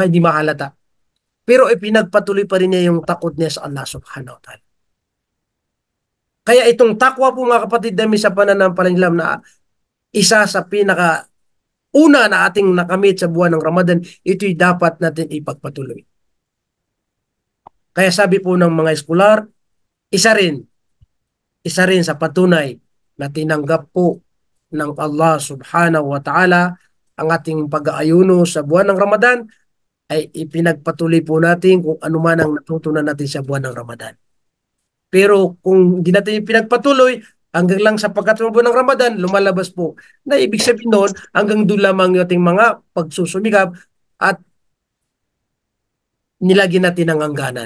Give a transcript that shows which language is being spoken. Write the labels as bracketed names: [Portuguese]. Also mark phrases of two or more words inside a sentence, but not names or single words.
[Filipino] Hindi mahalata. Pero ipinagpatuloy pa rin niya yung takot niya sa Allah [Arabic] سبحانه وتعالى. [Filipino] Kaya itong takwa po mga kapatid namin sa pananampalataya na isa sa pinaka una na ating nakamit sa buwan ng Ramadan, ito'y dapat natin ipagpatuloy. Kaya sabi po ng mga eskolar, isa rin sa patunay na tinanggap po ng Allah [Arabic] سبحانه وتعالى [Filipino] ang ating pag-aayuno sa buwan ng Ramadan ay ipinagpatuloy po natin kung ano man ang natutunan natin sa buwan ng Ramadan. Pero kung hindi natin ipinagpatuloy hanggang lang sa pagkatapos ng Ramadan, lumalabas po na ibig sabihin noon hanggang doon lamang yung ating mga pagsusumikap at nilagyan natin ng hangganan.